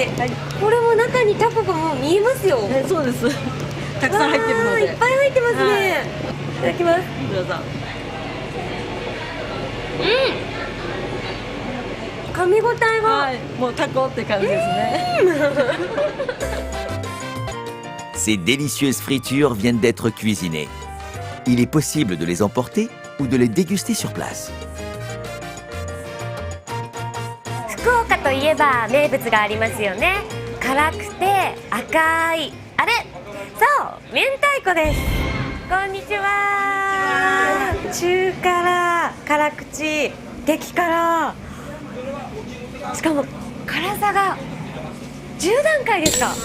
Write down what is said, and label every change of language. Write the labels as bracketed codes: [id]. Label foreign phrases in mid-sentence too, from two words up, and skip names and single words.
[ja] これも中にタコがもう見えますよ。そうです。たくさん入ってるので。いっぱい入ってますね。いただきます。どうぞ。噛み応えが、もうタコって感じですね。 [fr] Ces délicieuses fritures viennent d'être cuisinées. Il est possible de les emporter ou de les déguster sur place. [ja] 福岡といえば名物がありますよね。辛くて赤いあれ、そう明太子です。こんにちは。中辛、辛口、激辛、しかも辛さが10段階ですか？